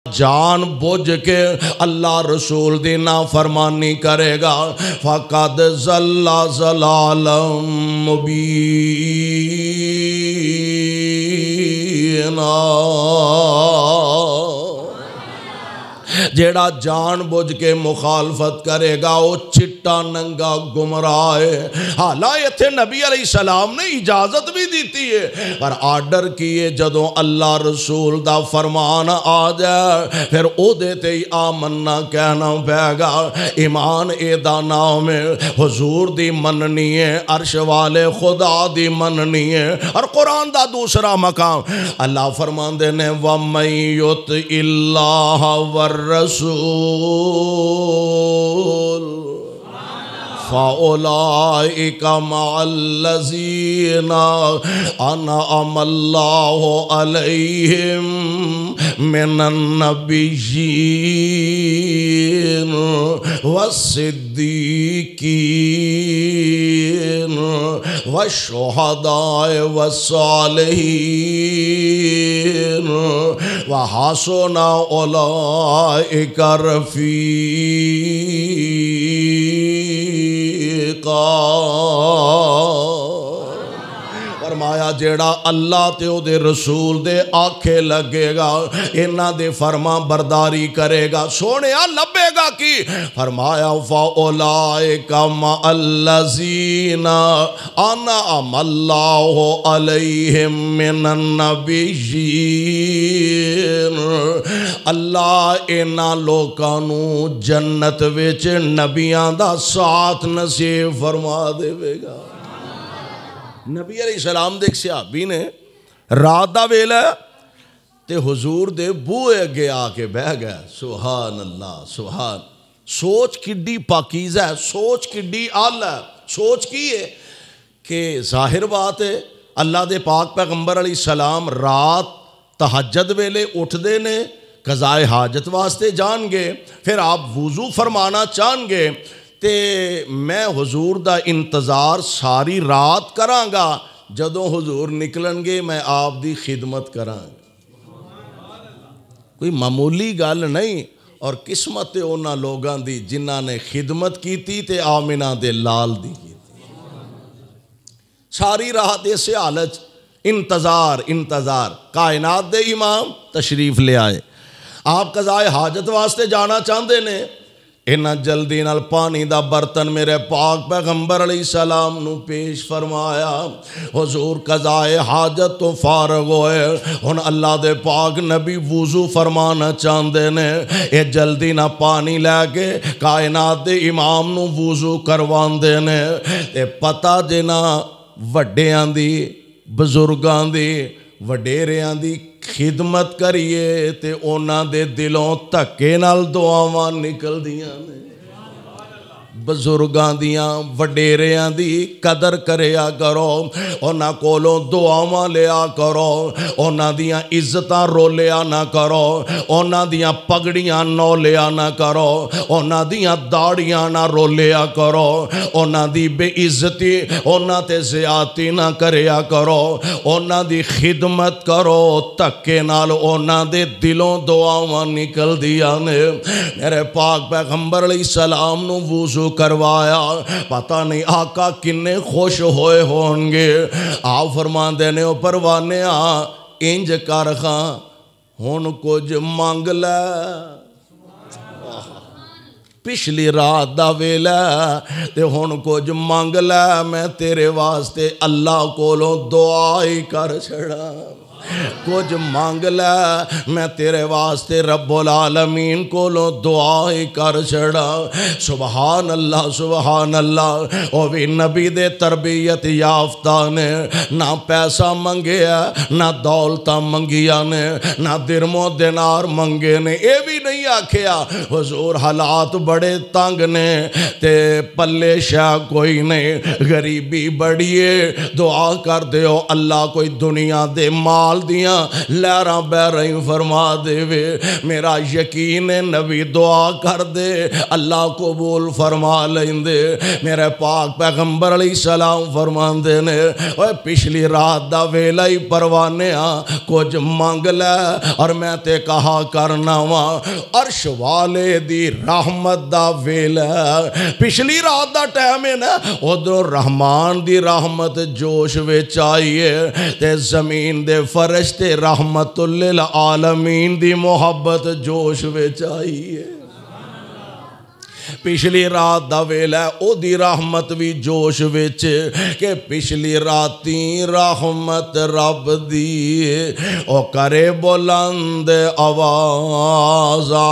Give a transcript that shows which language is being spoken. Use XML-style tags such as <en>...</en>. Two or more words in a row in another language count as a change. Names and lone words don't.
<pa>جان بوجھ کے اللہ رسول دی نافرمانی کرے گا</pa> <ar>فقد ضل ضلالا مبینا۔</ar> <pa>جیڑا جان بوجھ کے مخالفت کرے گا وہ چٹا ننگا گمراہ ہے۔ حالانکہ نبی علیہ السلام نے اجازت بھی دیتی ہے پر آرڈر کیے جدوں اللہ رسول دا فرمان آ جائے پھر او دیتے ہی آمنا کہنا پے گا۔ ایمان اے دا نام ہے، حضور دی مننی ہے، عرش والے خدا دی مننی ہے۔ اور قرآن دا دوسرا مقام اللہ فرماندے نے</pa> <ar>وَمَن يُطِعِ اللَّهَ وَالرَّسُولَ فَأُولَئِكَ مَعَ الَّذِينَ أَنْعَمَ اللَّهُ عَلَيْهِمْ مِنَ النَّبِيِّينَ وَالصِّدِّيقِينَ وَالشُّهَدَاءِ وَالصَّالِحِينَ وَحَسُنَ أُولَئِكَ رفیقا۔</ar> <pa>فرمایا جیڑا اللہ تے او دے رسول دے آکھے لگے گا انہاں دے فرما برداری کرے گا سونیا لبے گا کی فرمایا</pa> <ar>فَأُولَئِكَ مَعَ الَّذِينَ أَنْعَمَ اللَّهُ عَلَيْهِمْ مِنَ النَّبِيِّينَ۔</ar> <pa>اللہ انہاں لوکاں نو جنت وچ نبیاں دا ساتھ نصیب فرما دے گا۔ نبی علیہ السلام دے ایک صحابی نے رات دا ویلا تے حضور دے بوئے اگے آ کے بہ گیا۔</pa> <ar>سبحان اللہ سبحان۔</ar> <pa>سوچ کڈی پاکیزہ ہے، سوچ کڈی اعلیٰ ہے۔ سوچ کی ہے کہ ظاہر بات ہے اللہ دے پاک پیغمبر علیہ السلام رات تہجد ویلے اٹھ دے نے قضائے حاجت واسطے جان گے، پھر آپ وضو فرمانا چاہن گے تے میں حضور دا انتظار ساری رات کران گا، جدوں حضور نکلن گے میں آپ دی خدمت کران گا۔ کوئی معمولی گل نہیں، اور قسمت انہاں لوگاں دی جنہاں نے خدمت کیتی تے آمنہ دے لال دی کیتی۔ ساری رات ایسے حالت انتظار کائنات دے امام تشریف لے آئے، آپ قضائے حاجت واسطے جانا چاہندے نے، انہاں جلدی نال پانی دا برتن میرے پاک پیغمبر علیہ السلام نو پیش فرمایا۔ حضور قضائے حاجت تو فارغ ہوئے، ہن اللہ دے پاک نبی وضو فرمانا چاہندے نے، اے جلدی نہ پانی لے کے کائنات دے امام نو وضو کرواندے نے۔ تے پتہ جنا وڈیاں دی بزرگاں دی وڈیریاں دی خدمت کریے تے اونا دے دلوں تکے نال دعاواں نکل دیاں نے۔ بزرگاں دیاں وڈیریاں دی قدر کریا کرو، اونا کولوں دعاواں لیا کرو، اونا دیاں عزتاں رو لیا نہ کرو، اونا دیاں پگڑیاں نو لیا نہ کرو، اونا دیاں داڑیاں نہ رو لیا کرو، اونا دی بے عزتی اونا تے زیادتی نہ کریا کرو، اونا دی خدمت کرو، تکے نال اونا دے دلوں دعاواں نکل دیا نے۔ میرے پاک پیغمبر علیہ السلام نو وضو کروایا، پتہ نہیں آقا کنے خوش ہوئے ہوں گے۔ آپ فرمان دینے او پروانے انج کر خاں ہون کچھ مانگ لے، پچھلی رات دا ویلا تے ہون کچھ مانگ لے، میں تیرے واسطے اللہ کولوں دعائی کر چھڑا۔ کچھ مانگ لے میں تیرے واسطے رب العالمین کولوں دعائی کر چھڑا۔</pa> <ar>سبحان اللہ سبحان اللہ۔</ar> <pa>او بھی نبی دے تربیت یافتہ نے نہ پیسہ منگیا نہ دولتہ منگیا نے نہ درم و دینار منگے نے، اے بھی نہیں آکھیا حضور حالات بڑے تنگ نے تے پلے شاہ کوئی نہیں، غریبی بڑی ہے، دعا کر دیو اللہ کوئی دنیا دے مال جلال دیاں لہراں بہ رہی فرما دے وے میرا یقین نبی دعا کر دے اللہ قبول فرما لیندے میرے پاک پیغمبر علیہ السلام فرمان دے نے پچھلی رات دا ویلا ہی پروانے کچھ مانگ لے اور میں تے کہا کرنا وا عرش والے دی رحمت دا ویلا پچھلی رات دا ٹائم ہے نا ادھر رحمان دی رحمت جوش وچ آئیے تے زمین دے فرشتے</pa> <ar>رحمت للعالمین</ar> <pa>دی محبت جوش وچ آئیے پچھلی رات دا ویلا او دی رحمت بھی جوش وچ کہ پچھلی راتی رحمت رب دی او کرے بلند آواز</pa>